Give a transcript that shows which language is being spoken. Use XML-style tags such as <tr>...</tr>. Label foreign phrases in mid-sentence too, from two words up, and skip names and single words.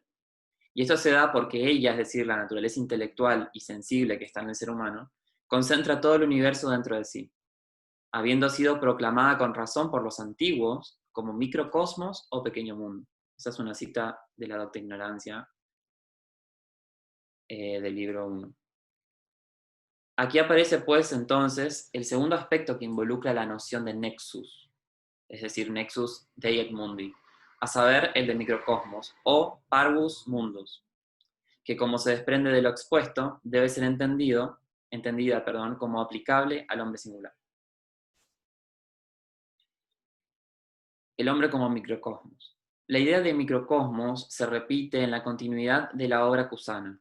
<es>Y esto se da porque ella, es decir, la naturaleza intelectual y sensible que está en el ser humano, concentra todo el universo dentro de sí, habiendo sido proclamada con razón por los antiguos como microcosmos o pequeño mundo. Esa es una cita de la Docta Ignorancia del libro 1. Aquí aparece pues entonces el segundo aspecto que involucra la noción de nexus, es decir,</es> <la>nexus dei et mundi,</la> <es>a saber, el de microcosmos o</es> <la>parvus mundus,</la> <es>que como se desprende de lo expuesto, debe ser entendida como aplicable al hombre singular. el hombre como microcosmos. La idea de microcosmos se repite en la continuidad de la obra cusana.</es>